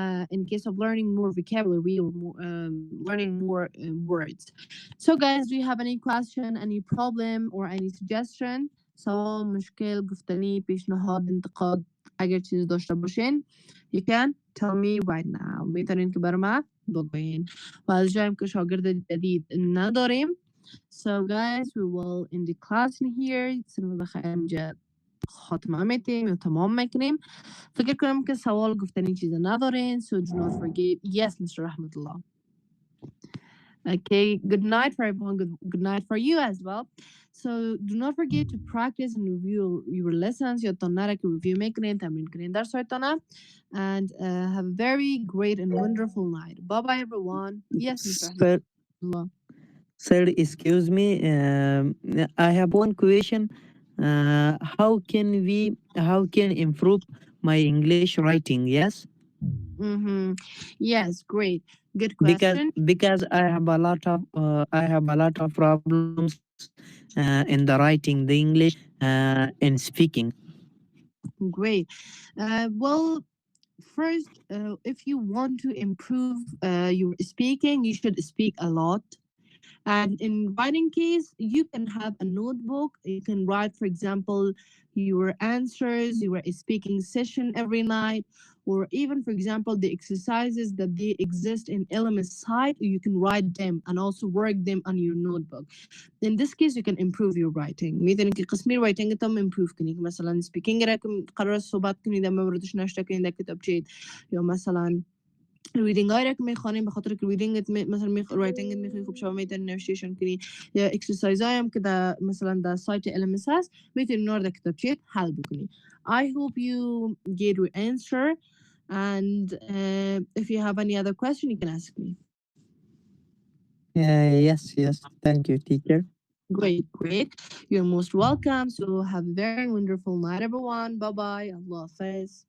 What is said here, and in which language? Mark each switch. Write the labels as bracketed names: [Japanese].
[English] In case of learning more vocabulary or more, learning more words. So guys, do you have any question, any problem or any suggestion؟ [Persian] سوال، مشکل، گفتنی، پیشنهاد، انتقاد اگر چیزی داشته باشین [English] you can tell me right now. [Persian] میتونین که بر ما بگوین و از جایم که شاگرد جدید نداریم. [English] So guys, we will end the class in here. [Persian] سنو بخیر اینجا خاتمه میتیم یا تمام میکنیم. فکر کنم که سوال گفتنی چیز ندارین. [English] So do not forget. Yes, Mr. Rahmatullah. Okay, good night for everyone. Good night for you as well. So do not forget to practice and review your lessons. [Persian] یادتان که review میکنین، تمرین کنین درسایتانه. [English] And have a very great and wonderful night. Bye bye everyone. Yes, Mr. Rahmatullah. Sir, excuse me. I have one question. How can improve my English writing? Yes, Mm-hmm. Yes, great. Good because question. I have a lot of problems in the writing the English and speaking. Great. Well, first, if you want to improve your speaking, you should speak a lot. And in writing case, you can have a notebook. You can write, for example, your answers, your speaking session every night, or even, for example, the exercises that they exist in LMS site. You can write them and also work them on your notebook. In this case, you can improve your writing. [Persian] مثلا که قسمی writing تم improve کنی که مثلا speaking راكم قرار صحبت کنی در موردش نشته کنی در کتاب چید یا مثلا ریدینگ های که میخوانیم به خاطر که ریدینگ مثلا رایتینگ میخوانی خوب شما میتونید نوشتیشن کنی یا اکسرسایز های هم که در مثلا در سایت LMS هست میتونید نور در کتابچه حل بکنی. [English] I hope you get your answer and if you have any other question you can ask me. Yes. Thank you, teacher. Great. You're most welcome. So have a very wonderful night everyone. Bye bye. Allah Hafiz.